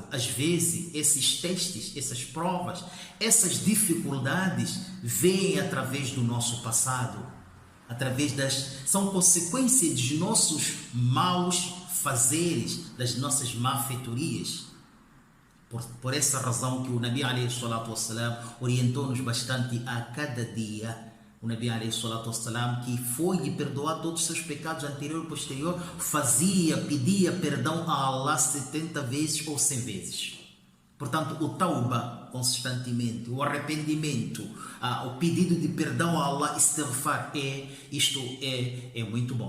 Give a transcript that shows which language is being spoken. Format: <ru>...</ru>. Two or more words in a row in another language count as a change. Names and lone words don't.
<pt>Às vezes, esses testes, essas provas, essas dificuldades vêm através do nosso passado, são consequências dos nossos maus fazeres, das nossas má-feitorias. Por essa razão que o Nabi</pt> <ar>عليه الصلاة والسلام</ar> <pt>orientou-nos bastante a cada dia. O Nabi</pt> <ar>عليه الصلاة والسلام,</ar> <pt>que foi perdoar todos os seus pecados anterior e posterior, pedia perdão a Allah 70 vezes ou 100 vezes. Portanto, o tauba constantemente, o arrependimento, o pedido de perdão a Allah, istighfar, isto é muito bom.</pt>